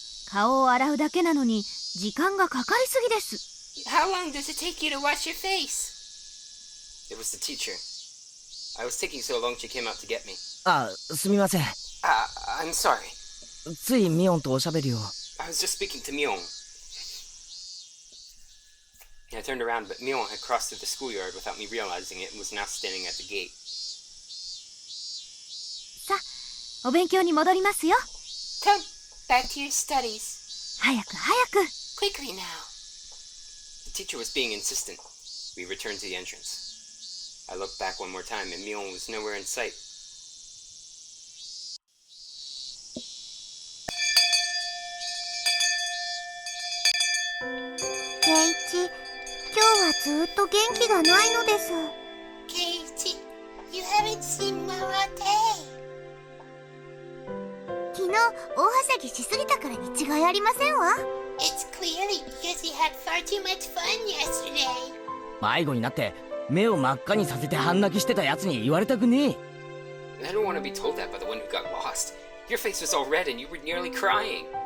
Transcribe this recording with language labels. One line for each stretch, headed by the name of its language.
Japanese: 顔を洗うだけなのに、時間がかかりすぎです。
English: How long does it take you to wash your face? It was the teacher. I was taking so long she came out to get me.
Japanese: あ、すみません。
English: I'm sorry.
Japanese: ついミオンとおしゃべりを。
English: I was just speaking to Mion. I turned around, but Mion had crossed through the schoolyard without me realizing it and was now standing at the gate.
Japanese: さ、お勉強に戻りますよ。
English: Come, back to your studies.
Japanese: 早く早く。
English: Quickly now. The teacher was being insistent. We returned to the entrance. I looked back one more time, and Mion was nowhere in sight.
Japanese: ケイチ、今日はずっと元気がないのです。
English: ケイチ、you haven't seen Mama Day.
Japanese: 昨日、大はしゃぎしすぎたからに違いありませんわ。
English: It's clearly because you had far too much fun yesterday.
Japanese: 迷子になって目を真っ赤にさせて半泣きしてたやつに言われたくねえ。
English: I don't want to be told that by the one who got lost. Your face was all red, and you were nearly crying.